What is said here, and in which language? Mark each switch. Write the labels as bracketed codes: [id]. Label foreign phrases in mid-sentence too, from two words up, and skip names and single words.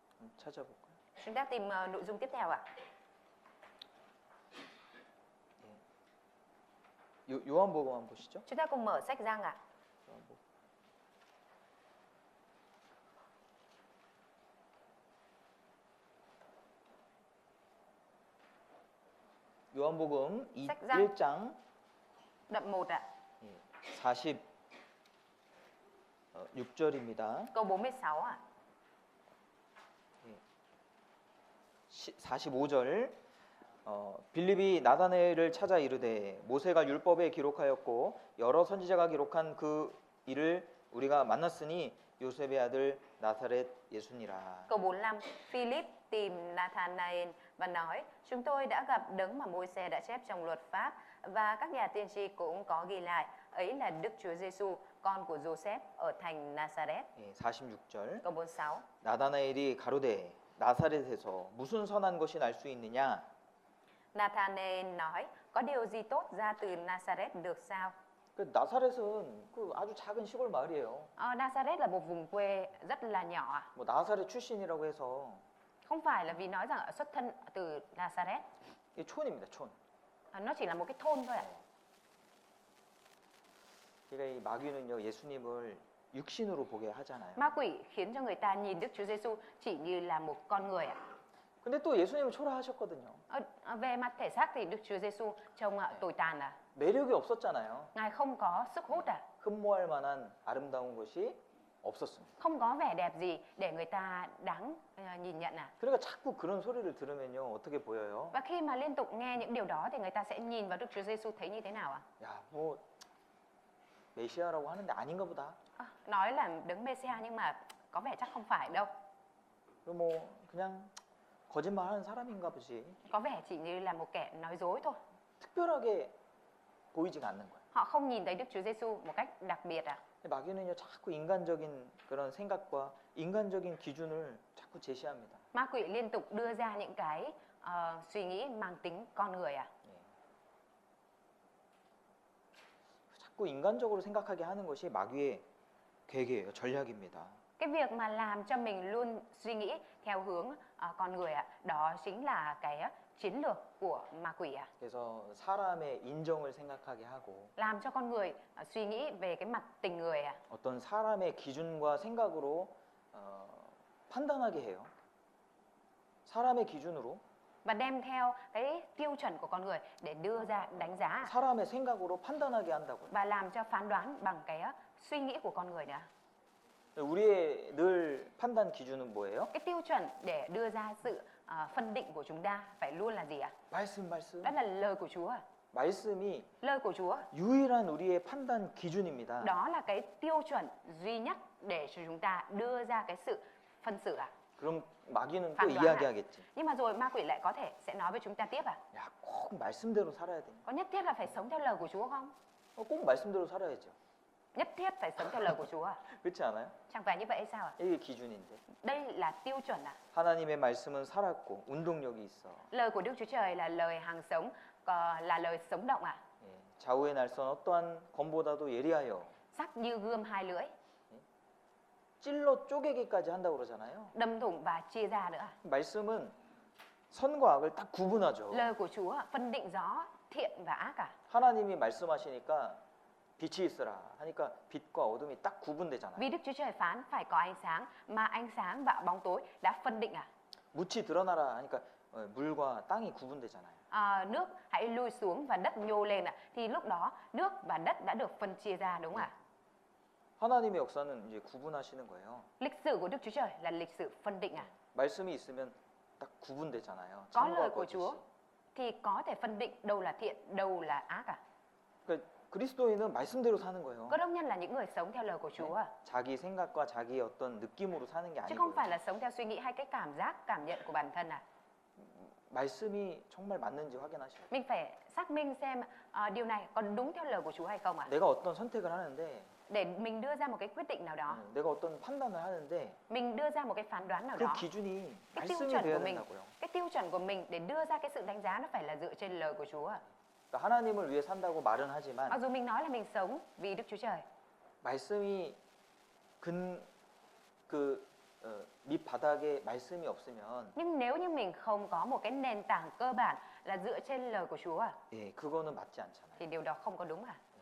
[ko] 찾아볼까요? [vi] Chúng ta tìm nội dung tiếp theo ạ. [ko] 요한복음 한번 보시죠. [vi] Chúng ta cùng mở sách Giăng ạ. [ko] 요한복음. 요한복음 [vi] Sách Giăng. [ko] 1장 [vi] Đoạn 1 ạ. [ko] 46절입니다. [vi] Câu 46 ạ. [ko] 45절 빌립이 나다나엘을 찾아 이르되 모세가 율법에 기록하였고 여러 선지자가 기록한 그 일을 우리가 만났으니 요셉의 아들 나사렛 예수니라. [vi] Câu 45, Philip tìm Nathanael và nói, chúng tôi đã gặp đấng mà Môi-se đã chép trong luật pháp và các nhà tiên tri cũng có ghi lại, ấy là Đức Chúa Giêsu, con của Joseph ở thành Nazareth. [ko] 46절 [vi] Câu 46, [ko] 나다나엘이 가로되 나사렛에서 무슨 선한 것이 날 수 있느냐? [vi] Nathanael nói, có điều gì tốt ra từ Nazareth được sao? [ko] 그 나사렛은 그 아주 작은 시골 마을이에요. [vi] Nazareth là một vùng quê rất là nhỏ ạ. [ko] 뭐 나사렛 출신이라고 해서 [vi] Không phải là vì nói rằng xuất thân từ Nazareth, [ko] 이 촌입니다. 촌. [vi] nó chỉ là một cái thôn thôi ạ. [ko] 그러니까 이 마귀는요 예수님을 육신으로 보게 하잖아요. [vi] Ma quỷ khiến cho người ta nhìn Đức Chúa Giêsu chỉ như là một con người ạ. [ko] 근데 또 예수님은 초라하셨거든요. [vi] Về mặt thể xác thì Đức Chúa Giêsu trông tồi tàn à. [ko] 매력이 없었잖아요. [vi] Ngài không có sức hút à. [ko] 흠모할 만한 아름다운 것이 없었습니다. [vi] Không có vẻ đẹp gì để người ta đáng nhìn nhận à. [ko] 그러니까 자꾸 그런 소리를 들으면요 어떻게 보여요? [vi] Và khi mà liên tục nghe những điều đó thì người ta sẽ nhìn vào Đức Chúa Giêsu thấy như thế nào ạ? [ko] 야, 뭐 메시아라고 하는데 아닌가 보다. [vi] Nói là đấng Mê-si-a nhưng mà có vẻ chắc không phải đâu. [ko] 뭐 그냥 거짓말하는 사람인가 보지. [vi] Có vẻ chỉ như là một kẻ nói dối thôi. [ko] 특별하게 보이지가 않는 거예요. [vi] Họ không nhìn thấy Đức Chúa Giêsu một cách đặc biệt à. [ko] 마귀는요 자꾸 인간적인 그런 생각과 인간적인 기준을 자꾸 제시합니다. [vi] Ma quỷ liên tục đưa ra những cái suy nghĩ mang tính con người à. [ko] 자꾸 인간적으로 생각하게 하는 것이 마귀의 계획이에요. 전략입니다. [vi] Cái việc mà làm cho mình luôn suy nghĩ theo hướng con người ạ, đó chính là cái chiến lược của ma quỷ ạ. [ko] 그래서 사람의 인정을 생각하게 하고 [vi] Làm cho con người suy nghĩ về cái mặt tình người ạ. [ko] 어떤 사람의 기준과 생각으로 판단하게 해요. 사람의 기준으로 [vi] Và đem theo cái tiêu chuẩn của con người để đưa ra đánh giá [ko] 사람의 생각으로 판단하게 한다고요. [vi] và làm cho phán đoán bằng cái suy nghĩ của con người nữa. [ko] 우리의 늘 판단 기준은 뭐예요? [vi] Cái tiêu chuẩn để đưa ra sự phân định của chúng ta phải luôn là gì ạ? [ko] 말씀. [vi] Đó là lời của Chúa. [ko] 말씀이 [vi] Lời của Chúa, [ko] 유일한 우리의 판단 기준입니다. [vi] đó là cái tiêu chuẩn duy nhất để cho chúng ta đưa ra cái sự phân xử ạ. [ko] 그럼 마귀는 또 [vi] phán đoán [ko] 이야기하겠지. [vi] Nhưng mà rồi ma quỷ lại có thể sẽ nói với chúng ta tiếp à? [ko] 야, 꼭 말씀대로 살아야 돼. [vi] Có nhất thiết là phải sống theo lời của Chúa không? [ko] 꼭 말씀대로 살아야죠. [vi] Nhất thiết phải sống theo lời của Chúa à? [ko] 그렇지 않아요? [vi] Chẳng phải như vậy hay sao ạ? [ko] 이게 기준인데. [vi] Đây là tiêu chuẩn à? [ko] 하나님의 말씀은 살았고 운동력이 있어. [vi] Lời của Đức Chúa Trời là lời hàng sống, là lời sống động à? [ko] 예, 좌우의 날선 어떠한 검보다도 예리하여 [vi] Sắc như gươm hai lưỡi, [ko] 찔러 쪼개기까지 한다고 그러잖아요. [vi] đâm thủng và chia ra nữa à? [ko] 말씀은 선과 악을 딱 구분하죠. [vi] Lời của Chúa phân định rõ thiện và ác à? [ko] 하나님이 말씀하시니까 빛이 있으라 하니까 빛과 어둠이 딱 구분되잖아요. [vi] Vì Đức Chúa Trời phán phải có ánh sáng, mà ánh sáng và bóng tối đã phân định à? [ko] 묻히 드러나라 하니까 물과 땅이 구분되잖아요. [vi] Nước hãy lui xuống và đất nhô lên ạ. Thì lúc đó nước và đất đã được phân chia ra đúng không ạ? [ko] 하나님의 역사는 이제 구분하시는 거예요. [vi] Lịch sử của Đức Chúa Trời là lịch sử phân định à? [ko] 말씀이 있으면 딱 구분되잖아요. [vi] Có [ko] 참과 [vi] lời của [ko] 거짓이. [vi] Chúa thì có thể phân định đâu là thiện, đâu là ác à? [ko] 그러니까 그리스도인은 말씀대로 사는 거예요. [vi] Cơ đốc nhân là những người sống theo lời của Chúa à? [ko] 자기 생각과 자기의 어떤 느낌으로 사는 게 [vi] Chứ không [ko] 아니고요. [vi] phải là sống theo suy nghĩ hay cái cảm giác, cảm nhận của bản thân à? [ko] 말씀이 정말 맞는지 확인하셔야 돼요. [vi] Mình phải xác minh xem điều này có đúng theo lời của Chúa hay không ạ? [ko] 내가 어떤 선택을 하는데 [vi] Để mình đưa ra một cái quyết định nào đó, [ko] 내가 어떤 판단을 하는데 [vi] mình đưa ra một cái phán đoán nào [ko] 그 [vi] đó, [ko] 기준이 [vi] cái tiêu [ko] 말씀이 [vi] chuẩn [ko] 돼야 [vi] của mình, [ko] 된다고요. [vi] cái tiêu chuẩn của mình để đưa ra cái sự đánh giá nó phải là dựa trên lời của Chúa ạ. [ko] 그러니까 하나님을 위해 산다고 말은 하지만 [vi] Mặc dù mình nói là mình sống vì Đức Chúa Trời, [ko] 말씀이 그 밑바닥에 말씀이 없으면 [vi] Nhưng nếu như mình không có một cái nền tảng cơ bản là dựa trên lời của Chúa [ko] 예, 그거는 맞지 않잖아요. [vi] thì điều đó không có đúng à?